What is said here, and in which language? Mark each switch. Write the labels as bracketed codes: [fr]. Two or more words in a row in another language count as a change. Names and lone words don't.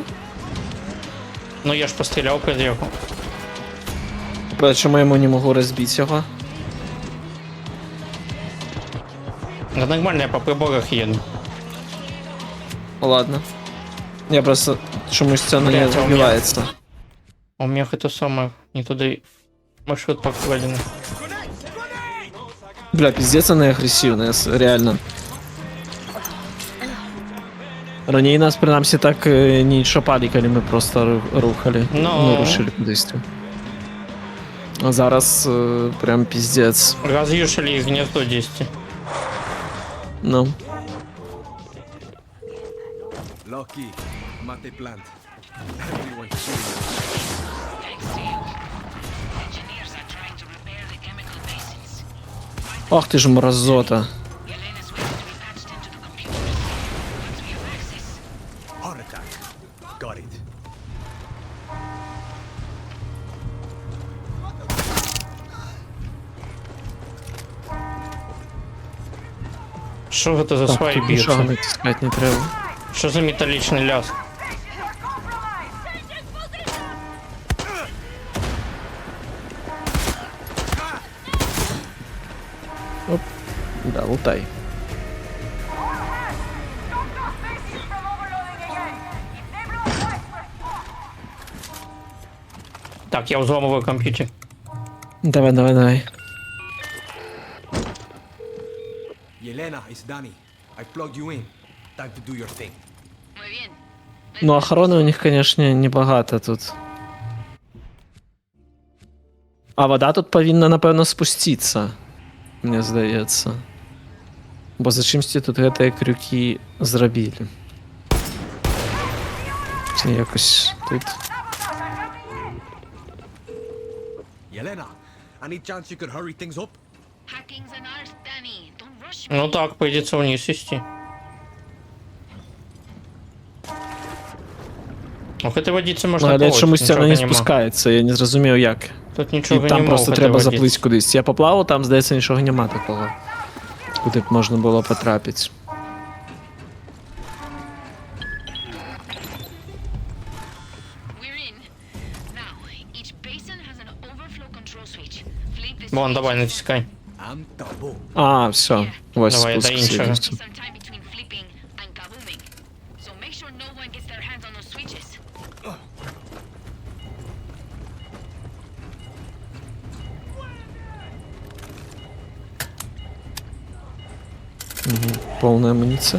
[uk] Ну я ж постріляв перед його. Чому я йому не можу розбити його? Да нормально, я по приборах їду. Ладно. Я просто чомусь це не Блядь, а у мене- розбивається. [ru] А у меня это самое, [uk] не туди маршрут покладений. Бля, пиздец, вони агресивні, реально. Раніше нас, принаймні, так не шопали, коли ми просто рухали. Ну. Рушили кудись. А зараз прям пиздец. [ru] Разъюшили их гнездо 10. Ну. [en] Lucky. Mate plant. Everyone's shooting. [uk] Ох ти ж мразота. [en] Yelena's way to be patched into the computer. Once we have access, Heart attack. Got it. [uk] Що це за Так, сваї тут нічого б'ються? натискати не треба. Що за металічний ляск? Оп. Да, лутай. [ru] Так, я взламываю компьютер. Давай, давай, давай. [en] Yelena, it's Danny. I plugged you in. Time to do your thing. [es] muy bien. [uk] Ну, охорони у них, конечно, небагато тут. А вода тут повинна, напевно, спуститися. Мені здається. Бо за чимсь тут гэтыя крюки зробили. Чи якось тут. [en] Yelena, any chance you could hurry things up? Hacking's an art, Danny. Don't rush me. [ru] Ну так, придется вниз вести. Ох, этой водицы можна [uk] Ну, але плавати, чомусь нічого вона не нема. спускається, я не зрозумів як. Тут І нічого там нема. просто [ru] в этой [uk] треба водиці. заплити кудись. Я поплавав, там, здається, нічого нема такого. Куди б можна було потрапити. [en] We're in. Now, each basin has an overflow control switch. Flip this [uk] Вон, [en] switch. [uk] давай, натискай. [en] I'm taboo. [uk] А, все. Ось Давай, спуск до іншого. слідуючий. [en] Some time between flipping and kabooming. So make sure no one gets their hands on those switches. [uk] Повна амуніція.